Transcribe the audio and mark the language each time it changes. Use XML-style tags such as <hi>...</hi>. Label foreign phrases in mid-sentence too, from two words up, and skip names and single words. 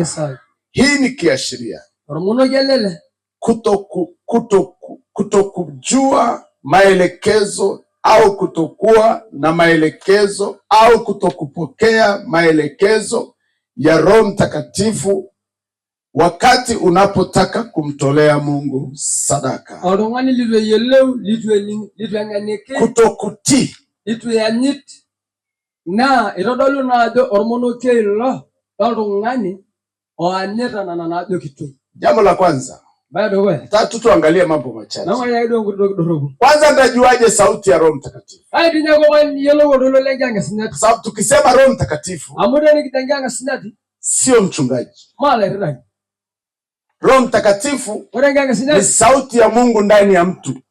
<sw>Hii ni kiashiria kutokujua maelekezo au kutokuwa na maelekezo au kutokupokea maelekezo ya Roho Mtakatifu wakati unapotaka kumtolea Mungu sadaka. Kutokutii</sw> <mas>na itodolu na ajo ormonokei lo loltung'ani oanyita nana najo kitoi.</mas> <sw>Jambo la kwanza, tatu, tuangalie mambo machache. Kwanza, ndajuaje sauti ya Roho Mtakatifu? Sababu tukisema Roho Mtakatifu sio mchungaji. Roho Mtakatifu ni sauti ya Mungu ndani ya mtu.</sw>